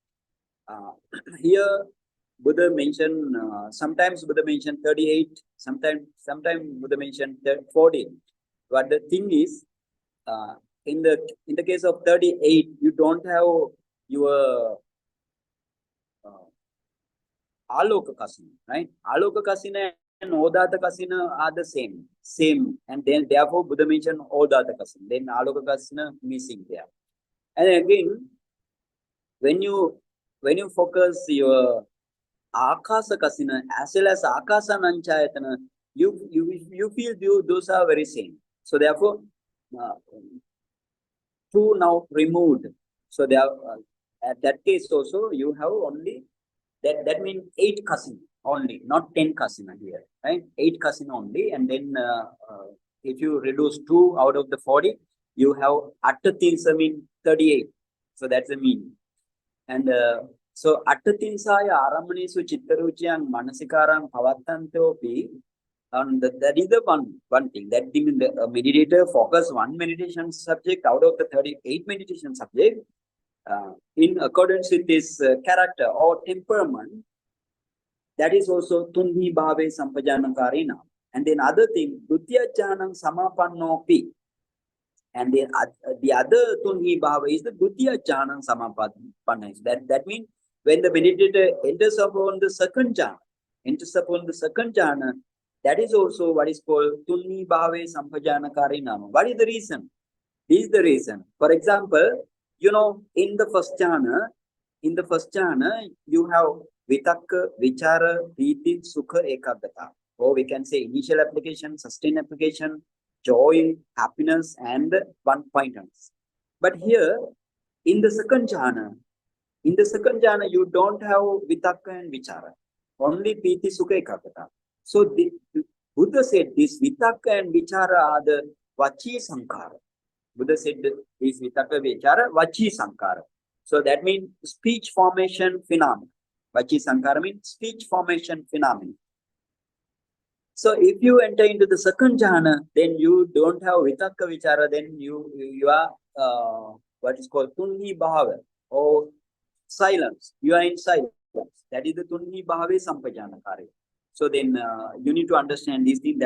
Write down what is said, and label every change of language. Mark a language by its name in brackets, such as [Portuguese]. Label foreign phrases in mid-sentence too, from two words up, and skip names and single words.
[English] Here Buddha mentioned, sometimes Buddha mentioned 38, sometimes Buddha mentioned 40. But the thing is, in the case of 38, you don't have your [Pali] āloka kasina, [English] right? [Pali] Āloka kasina [English] and [Pali] odata kasina [English] are the same, and then therefore Buddha mentioned [Pali] odata kasina. [English] Then [Pali] āloka kasina [English] missing there. And again, when you focus your [Pali] akasa kasina [English] as well as [Pali] akasa nanchayatana, [English] you feel those are very same. So therefore, two now removed. So there at that case also you have only that means 8 kasina only, not 10 kasina here, right? 8 kasina only, and then if you reduce 2 out of the 40, you have aṭṭatinsa mean 38. So that's the meaning. And so [Pali] aṭṭatinsāya ārammanisu cittaruciyang manasikarang pavattintopi. [English] And that is the one thing. That means the meditator focus one meditation subject out of the 38 meditation subject in accordance with this character or temperament. That is also [Pali] tuṇhībhāve sampajānakārī. [English] And then other thing, [Pali] dutiya jnanam samapannopi. [English] And then the other tuṇhībhāve is the [Pali] dutiya jnanam samapanna. [English] That means when the meditator enters upon the second jhana, that is also what is called [Pali] tuṇhībhāve sampajānakārī nama. [English] What is the reason? This is the reason. For example, in the first jhana, you have [Pali] vitakka, vichara, ṭhite, sukha, ekaggata. [English] Or we can say initial application, sustained application, joy, happiness, and one-pointers. But here, in the second jhana, you don't have vitakka and vichara. Only ṭhite, sukha, ekaggata. So the Buddha said this vitakka and vichara are the [Pali] vachi sankara. [English] Buddha said this [Pali] vitakka vichara vachi sankara. [English] So that means speech formation phenomenon. [Pali] Vachi sankara [English] means speech formation phenomenon. So if you enter into the second jhana, then you don't have [Pali] vitakka vichara, [English] then you are what is called tuṇhībhāve or silence. You are in silence. That is the [Pali] tuṇhībhāve sampajānakārī. [English] So then you need to understand these things.